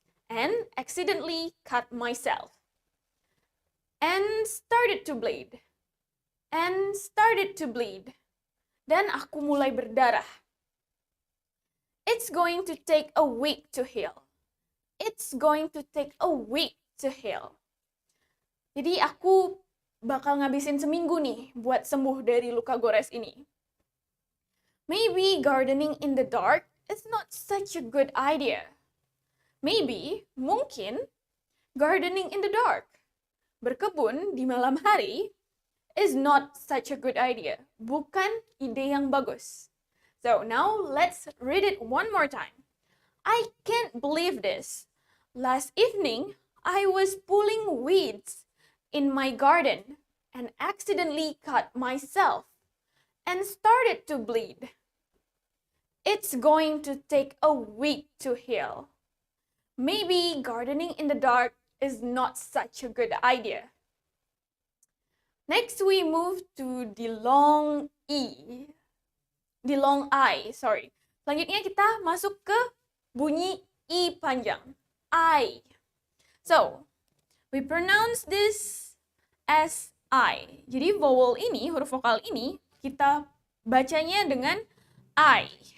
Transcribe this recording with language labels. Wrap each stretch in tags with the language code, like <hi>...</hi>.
<en>And accidentally cut myself. And started to bleed. And started to bleed.</en> <id>Dan aku mulai berdarah.</id> <en>It's going to take a week to heal. It's going to take a week to heal.</en> <id>Jadi aku bakal ngabisin seminggu nih buat sembuh dari luka gores ini.</id> <en>Maybe gardening in the dark is not such a good idea. Maybe,</en> <id>mungkin,</id> <en>gardening in the dark,</en> <id>berkebun di malam hari,</id> <en>is not such a good idea.</en> <id>Bukan ide yang bagus.</id> <en>So now let's read it one more time. I can't believe this. Last evening, I was pulling weeds in my garden and accidentally cut myself and started to bleed. It's going to take a week to heal. Maybe gardening in the dark is not such a good idea. Next, we move to the long I.</en> <id>Selanjutnya kita masuk ke bunyi I panjang.</id> <en>I. So, we pronounce this as I.</en> <id>Jadi vowel ini, huruf vokal ini, kita bacanya dengan I.</id>